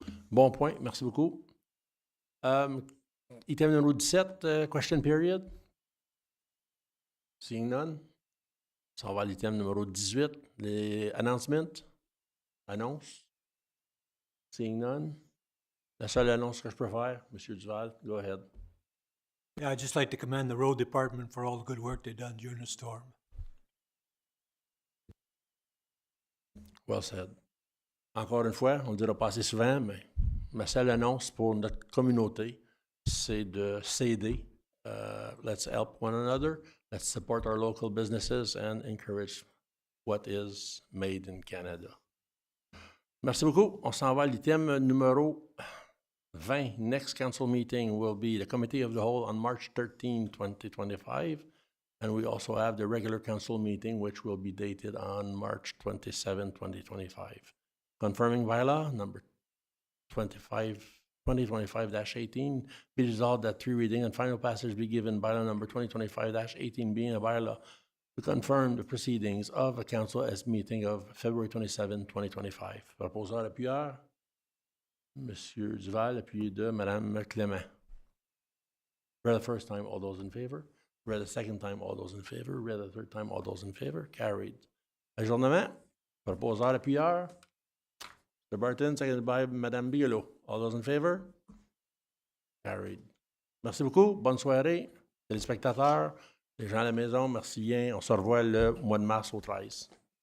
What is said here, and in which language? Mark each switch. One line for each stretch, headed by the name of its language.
French: Bon point, merci beaucoup. Item numéro 17,
English: question period. Seeing none.
French: Ça va à l'item numéro 18, les announcements. Annonce.
English: Seeing none.
French: La seule annonce que je peux faire, M.
English: Duval, go ahead. Yeah, I'd just like to commend the road department for all the good work they've done during the storm. Well said.
French: Encore une fois, on le dira pas assez souvent, mais ma seule annonce pour notre communauté, c'est de s'aider.
English: Let's help one another. Let's support our local businesses and encourage what is made in Canada. Merci beaucoup.
French: On s'en va à l'item numéro 20.
English: Next council meeting will be the Committee of the Whole on March 13, 2025. And we also have the regular council meeting, which will be dated on March 27, 2025. Confirming bylaw number 2025-18, be resolved that 3 reading and final passage be given bylaw number 2025-18 being a bylaw to confirm the proceedings of a council as meeting of February 27, 2025.
French: Proposeur appuyeur, Monsieur Duval, appuyé de Madame Clément.
English: Read the first time, all those in favor. Read the second time, all those in favor. Read the third time, all those in favor. Carried.
French: Ajournement. Proposeur appuyeur. Mr.
English: Barton, seconded by Madame Bigelow. All those in favor? Carried.
French: Merci beaucoup. Bonne soirée. Téléspectateurs, les gens à la maison, merci bien. On se revoit le mois de mars au 13.